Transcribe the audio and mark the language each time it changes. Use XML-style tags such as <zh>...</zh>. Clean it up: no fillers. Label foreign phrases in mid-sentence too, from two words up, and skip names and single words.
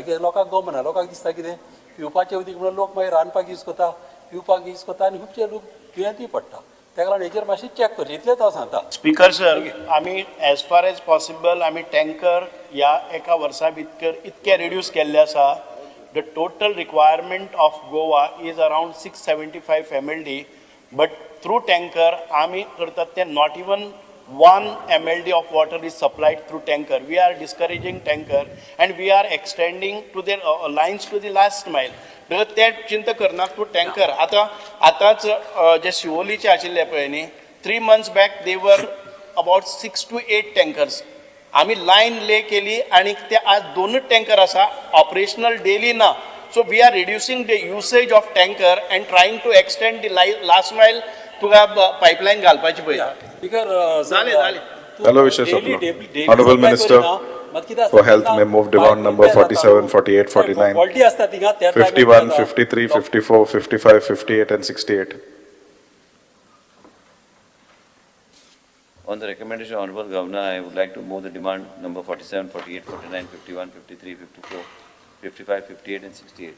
<kok>कितें लोकांक गमना, लोकांक दिसता कितें पिवपाचें उदीक म्हणून लोक मागीर रांदपाक यूज करता, पिवपाक यूज करता आनी खुबशे लोक दुयेंती पडटा. तेका लागून हेचेर मातशें चॅक करचें, इतलेंच हांव सांगता. स्पीकर सर, आमी</kok> <en>as far as possible</en> <kok>आमी टँकर ह्या एका वर्सा भितर इतके रिड्यूस केल्ले आसा.</kok> <en>The total requirement of Goa is around 675 MLD, but through tanker,</en> <kok>आमी करतात ते</kok> <en>not even 1 MLD of water is supplied through tanker. We are discouraging tanker and we are extending to their lines to the last mile.</en> <kok>ते चिंता करनात तूं टँकर. आतांच जे शिवोलीचे आशिल्ले पळय न्ही,</kok> <en>3 months back they were about 6 to 8 tankers.</en> <kok>आम्ही</kok> <en>line lay</en> <kok>केली आणि ते आज 2 टँकर आसा,</kok> <en>operational daily</en> <kok>ना.</kok> <en>so we are reducing the usage of tanker and trying to extend the last mile.</en> <kok>तुका पायपलायन घालपाची पळय. जालें.</kok> <en>Hello, Vishesh Sapna. Honorable Minister for Health may move demand number 47, 48, 49, 51, 53, 54, 55, 58 and 68. On the recommendation of Honorable Governor, I would like to move the demand number 47, 48, 49, 51, 53, 54, 55, 58 and 68.</en>